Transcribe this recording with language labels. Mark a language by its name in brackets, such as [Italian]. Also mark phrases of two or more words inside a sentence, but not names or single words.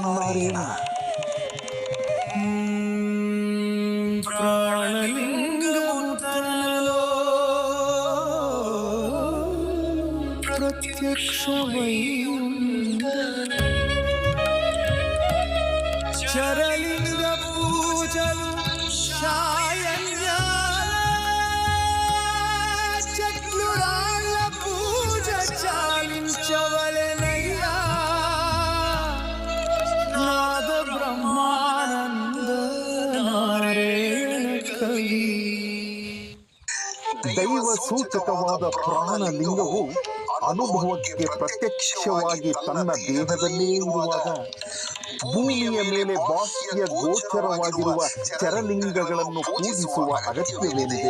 [Kannada] ನಾರಾಯಣ. [Telugu] ప్రాణలింగముతనలో ప్రత్యక్షవైయుండ చరలింగ పూజలు శాయన్యాల చెట్లు రాళ్ళ పూజ చాలించవలెనయ్యా నాద బ్రహ్మానంద నారాయణ కవి. [Kannada] ದೈವ ಸೂಚಕವಾದ ಪ್ರಾಣಲಿಂಗವು ಅನುಭವಕ್ಕೆ ಪ್ರತ್ಯಕ್ಷವಾಗಿ ತನ್ನ ದೇಹದಲ್ಲೇ ಇರುವಾಗ ಭೂಮಿಯ ಮೇಲೆ ಬಾಹ್ಯ ಗೋಚರವಾಗಿರುವ ಚರಲಿಂಗಗಳನ್ನು ಪೂಜಿಸುವ ಅಗತ್ಯವೇನಿದೆ?